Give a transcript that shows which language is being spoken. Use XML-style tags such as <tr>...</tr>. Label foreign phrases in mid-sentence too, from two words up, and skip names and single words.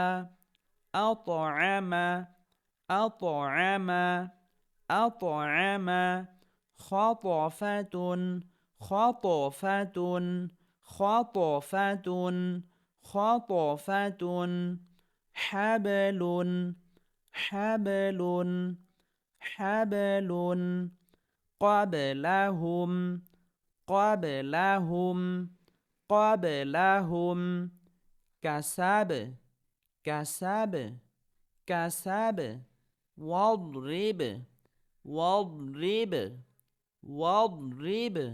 <ar>أطعم، أطعم، أطعم. خطفة، خطفة، خطفة، خطفة. حبل، حبل، حبل. قبلهم، قبلهم، قبلهم. كسب، كسب، كسب. واضرب، واضرب، واضرب.</ar>